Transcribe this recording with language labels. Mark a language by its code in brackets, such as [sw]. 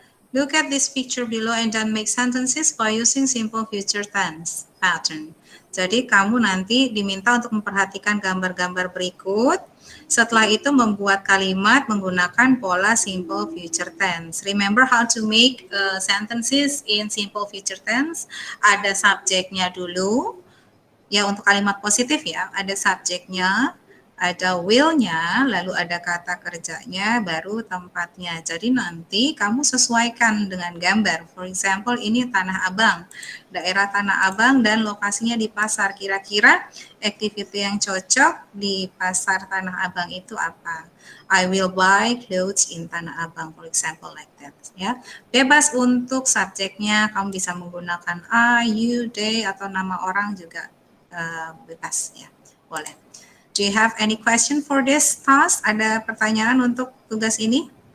[en] Look at this picture below and then make sentences by using simple future tense pattern. [id] Jadi kamu nanti diminta untuk memperhatikan gambar-gambar berikut. Setelah itu membuat kalimat menggunakan pola simple future tense. [en] Remember how to make sentences in simple future tense? [id] Ada subjeknya dulu. Ya, untuk kalimat positif ya, ada subjeknya, ada will-nya, lalu ada kata kerjanya, baru tempatnya. Jadi nanti kamu sesuaikan dengan gambar. [en] For example, [id] ini Tanah Abang. Daerah Tanah Abang dan lokasinya di pasar. Kira-kira activity yang cocok di pasar Tanah Abang itu apa? [en] I will buy clothes in Tanah Abang, for example, like that. [id] Ya, bebas untuk subjeknya. Kamu bisa menggunakan I, you, they, atau nama orang juga bebas ya, boleh. [en] Do you have any question for this task? [id] Ada pertanyaan untuk tugas ini?